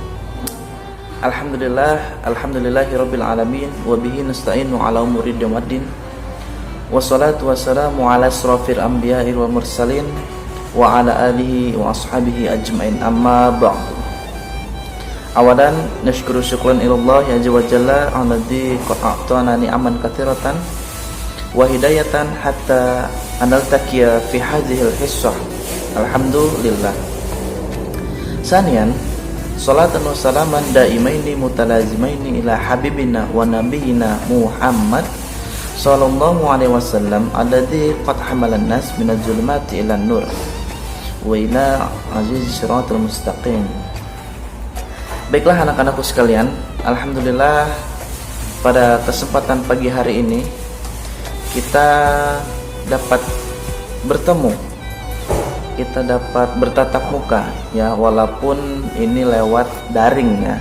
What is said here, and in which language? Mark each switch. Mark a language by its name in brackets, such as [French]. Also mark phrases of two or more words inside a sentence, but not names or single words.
[Arabic] الحمد لله رب العالمين وبه نستعين على أمور الدنيا والدين. والصلاة والسلام على أشرف الأنبياء والمرسلين وعلى آله وأصحابه أجمعين، أما بعد. أولا نشكر شكرا إلى الله عز وجل الذي قد أعطانا نعما كثيرة وهداية حتى أن نلتقي في هذه الحصة. Alhamdulillah. ثانيا، صلاة وسلاما دائمين متلازمين إلى حبيبنا ونبينا محمد صلى الله عليه وسلم الذي قد حمل الناس من الظلمات إلى النور وإلى عزيز الصراط المستقيم. [Indonesian] Baiklah anak-anakku sekalian, alhamdulillah pada kesempatan pagi hari ini kita dapat bertemu, kita dapat bertatap muka ya, walaupun ini lewat daring ya.